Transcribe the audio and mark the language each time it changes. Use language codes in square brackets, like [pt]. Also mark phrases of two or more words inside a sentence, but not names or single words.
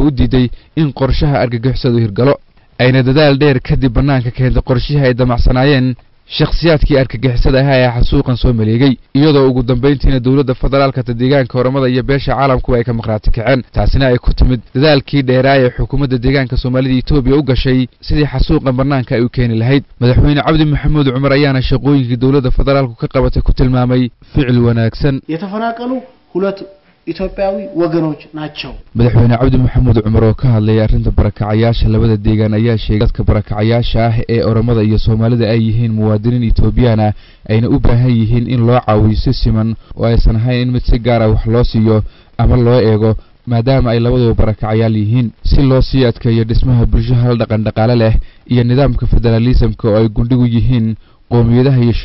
[so] u diiday in qorshaha argagixisadu hirgalo ayna dadaal dheer kadib banaanka keentay qorshihii ay damacsanaayeen shakhsiyaadkii argagixisada ah ee xasuuqan soo maleegay iyadoo ugu dambeyntiina dawladda federaalka deegaanka Oromada iyo beesha caalamku ay ka maqraati kaceen taasina ay ku timid dadaalkii dheeraay ee xukuumadda deegaanka Soomaalida Itoobiya u gashay sidii xasuuqan banaanka ay u keeni lahayd madaxweyne Cabdi Maxamuud Cumar ayaana shaqooyinkii dawladda federaalku ka qabatay ku tilmaamay ficil wanaagsan [am] የተፈናቀሉ ሁለት ኢትዮጵያዊ ወገኖች ናቸው [so] madaxweyne Cabdi Maxamuud Cumar oo ka hadlay arrinta barakacayaasha labada deegaan ayaa sheegay dadka barakacayaasha ah ee Oromada iyo Soomaalida ay yihiin muwaadiniin Itoobiyaan ayna u baahan yihiin in loo caawiyo si siman oo aysan ahayn in mid si gaar ah wax loo siiyo ama loo eego maadaama ay labadaba barakacayaal yihiin si loo sii adkeeyo dhismaha bulshada dhaqan dhaqaale leh iyo nidaamka federalismka oo ay gundhigu yihiin qoomiyadaha iyo